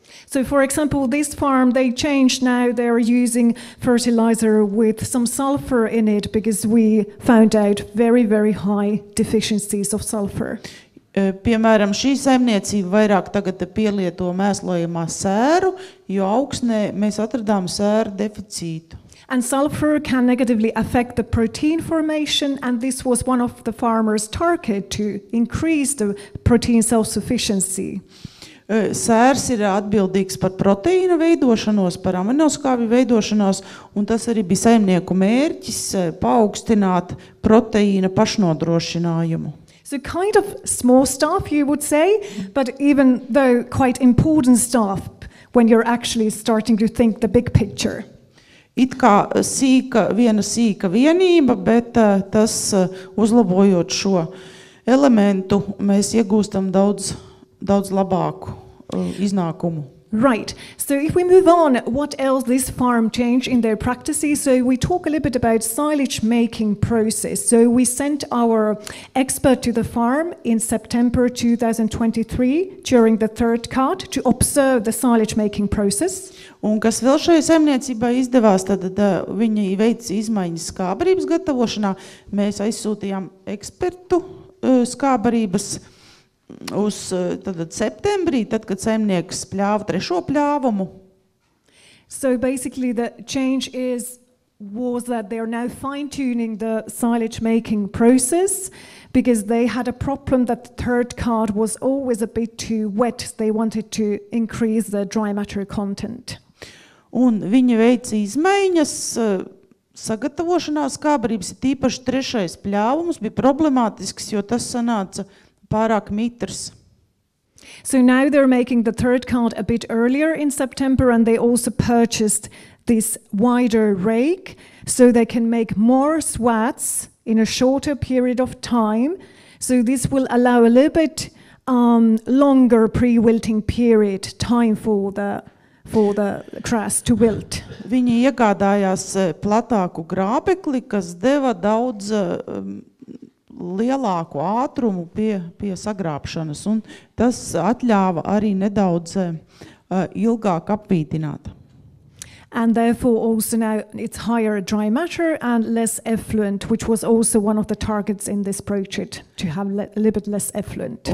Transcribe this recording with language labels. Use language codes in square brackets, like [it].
[en] So for example, this farm, they changed now, they're using fertilizer with some sulfur in it because we found out very high deficiencies of sulfur. [lv] Piemēram, šī saimniecība vairāk tagad pielieto mēslojamā sēru, jo augsnē mēs atradām sēru deficītu. [en] And sulfur can negatively affect the protein formation, and this was one of the farmers' target to increase the protein self-sufficiency. [lv] Sērs ir atbildīgs par proteīna veidošanos, par aminoskābju veidošanos, un tas arī bija saimnieku mērķis paaugstināt proteīna pašnodrošinājumu. [en] So kind of small stuff, you would say, but even though quite important stuff when you're actually starting to think the big picture. [lv] It kā viena sīka vienība, bet tas uzlabojot šo elementu, mēs iegūstam daudz labāku iznākumu. [en] Right. So if we move on, what else this farm changed in their practices? So we talk a little bit about silage making process. So we sent our expert to the farm in September 2023 during the third cut to observe the silage making process. [lv] Un kas vēl šajā saimniecībā izdevās, tad viņi veica izmaiņas skābarības gatavošanā. Mēs aizsūtījām ekspertu skābarības uz septembrī, tad, kad saimnieks pļāva trešo pļāvumu. [en] So basically the change was that they are now fine-tuning the silage making process because they had a problem that the third card was always a bit too wet. They wanted to increase the dry matter content. [lv] Un viņi veica izmaiņas sagatavošanā skābarības, tīpaši trešais pļāvums bija problemātisks, jo tas sanāca pārāk mitrs. [en] So now they're making the third card a bit earlier in September, and they also purchased this wider rake so they can make more swats in a shorter period of time. So this will allow a little bit longer pre-wilting period time for the grass to wilt. [lv] Viņi iegādājās platāku grābekli, kas deva daudz lielāku ātrumu pie sagrābšanas, un tas atļāva arī nedaudz ilgāk apvītināt. [en] And therefore also now it's higher dry matter and less effluent, which was also one of the targets in this project, to have a little bit less effluent.